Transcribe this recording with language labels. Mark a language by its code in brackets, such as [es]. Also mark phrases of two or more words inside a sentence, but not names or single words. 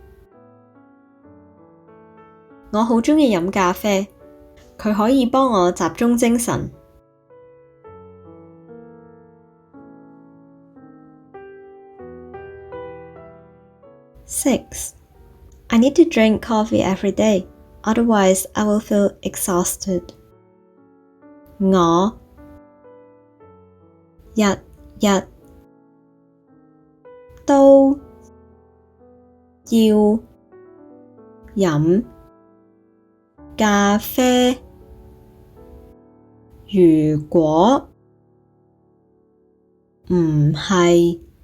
[yue] 我好鍾意飲咖啡，佢可以幫我集中精神。6. [en] I need to drink coffee every day, otherwise I will feel exhausted. [yue] 我日日都要飲咖啡，如果唔係